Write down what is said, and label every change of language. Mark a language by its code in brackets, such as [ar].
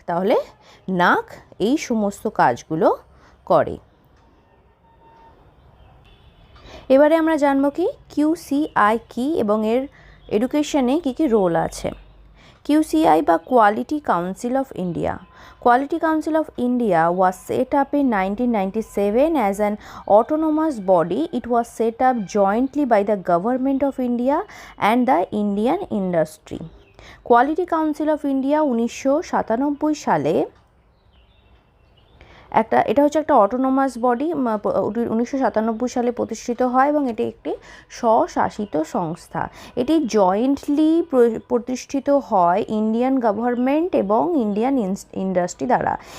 [bn] তাহলে নাক এই সমস্ত কাজগুলো করে। এবারে আমরা জানবো কি QCI কি এবং এর এডুকেশনে কী কী রোল আছে। QCI বা quality council of India. [en] Quality Council of India was set up in 1997 as an autonomous body. It was set up jointly by the Government of India and the Indian industry. [bn] Quality Council of India 1997 সালে এটা হচ্ছে একটা autonomous body, 1997 সালে প্রতিষ্ঠিত হয় এবং এটি একটি স্বশাসিত সংস্থা। এটি জয়েন্টলি প্রতিষ্ঠিত হয় ইন্ডিয়ান গভর্নমেন্ট এবং ইন্ডিয়ান ইন্ডাস্ট্রি দ্বারা।